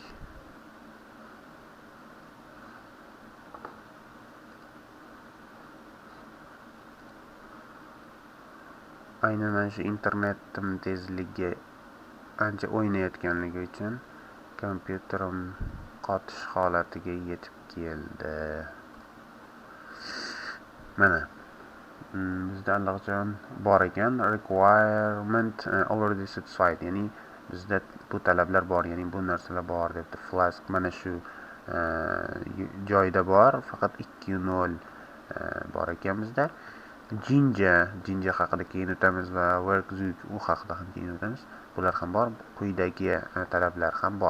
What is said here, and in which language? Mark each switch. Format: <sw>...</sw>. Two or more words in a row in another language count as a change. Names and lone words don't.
<uz>Aynan mana shu internetim tezligi ancha o'ynayotganligi uchun kompyuterim qotish holatiga yetib keldi. Mana bizda allaqachon bor ekan,</uz> <en>requirement already satisfied,</en> <uz>ya'ni bizda bu talablar bor, ya'ni bu narsalar bor debdi. Flask mana shu joyda bor, faqat 2.0 bor ekan bizda. Jinja haqida keyin o'tamiz va workzug u haqida ham keyin o'tamiz. Bular ham bor, quyidagi talablar ham bor.</uz>